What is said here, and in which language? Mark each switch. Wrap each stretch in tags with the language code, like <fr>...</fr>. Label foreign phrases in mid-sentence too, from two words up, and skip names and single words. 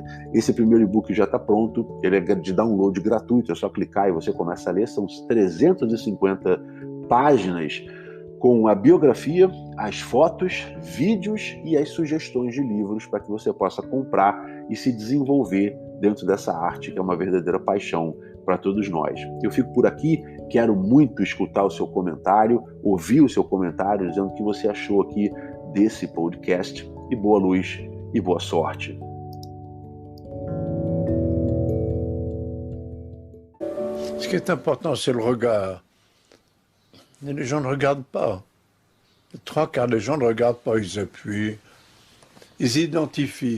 <pt>Esse primeiro e-book já está pronto, ele é de download gratuito, é só clicar e você começa a ler, são 350 páginas com a biografia, as fotos, vídeos e as sugestões de livros para que você possa comprar e se desenvolver dentro dessa arte que é uma verdadeira paixão para todos nós. Eu fico por aqui, quero muito escutar o seu comentário, ouvir o seu comentário dizendo o que você achou aqui desse podcast e boa luz e boa sorte.</pt> <fr>Ce qui est important, c'est le regard. Mais les gens ne regardent pas. Les 3/4 des gens ne regardent pas, ils appuient, ils identifient.</fr>